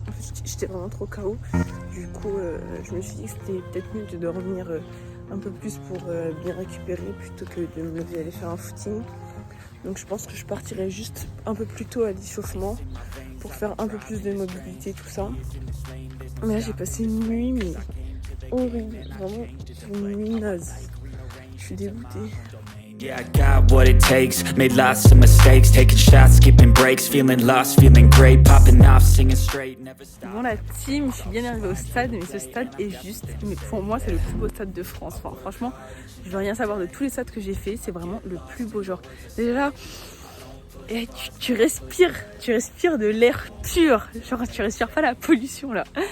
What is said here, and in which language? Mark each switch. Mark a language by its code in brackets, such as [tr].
[fr] En fait, j'étais vraiment trop KO. Du coup, je me suis dit que c'était peut-être mieux de dormir un peu plus pour bien récupérer plutôt que de me lever et aller faire un footing. Donc je pense que je partirai juste un peu plus tôt à l'échauffement pour faire un peu plus de mobilité, tout ça. Mais là, j'ai passé une nuit, mais horrible. Vraiment, une nuit naze. Je suis dégoûtée. [en] Yeah, I got what it takes, made lots of mistakes, taking shots, skipping breaks, feeling lost, feeling great, popping off, singing straight, never stop. [fr] Bon la team, je suis bien arrivée au stade, mais ce stade est juste, mais pour moi c'est le plus beau stade de France. Enfin, franchement, je veux rien savoir de tous les stades que j'ai fait, c'est vraiment le plus beau genre. Déjà, tu respires de l'air pur, genre tu respires pas la pollution là.